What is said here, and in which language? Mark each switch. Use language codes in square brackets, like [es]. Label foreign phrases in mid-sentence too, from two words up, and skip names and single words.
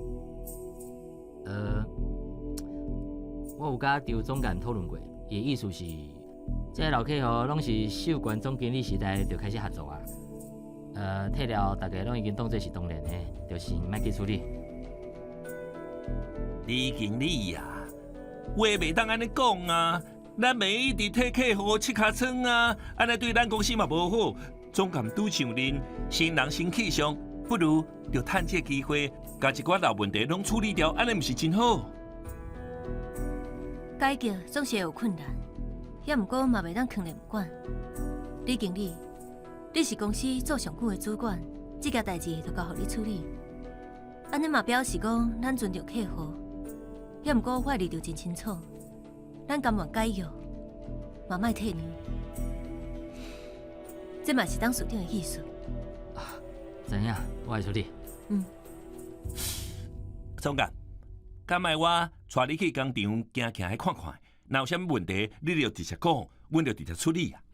[nan] 我有甲周总监讨论过，伊的意思是，这老客户拢是秀管总经理时代就开始合作啊。退了，大家拢已经当作是当然的，就先莫去处理。李经理呀，话袂当安尼讲啊，咱袂一直替客户切尻川啊，安尼对咱公司嘛无好。总监拄像恁新人新气象，不如就趁这机会，把一寡老问题拢处理掉，安尼毋是真好？改革总是会有困难，也毋过嘛袂当放任不管。李经理，你是公司做上久的主管，这件代志就交互你处理。安尼嘛表示讲，咱尊重客户，也毋过我立场真清楚，咱甘愿改约，嘛莫退让。这嘛是董事长的意思。知影，我会处理。总监，敢卖我带你去工厂行行看看，若有啥物问题，你就直接讲，阮就直接处理啊。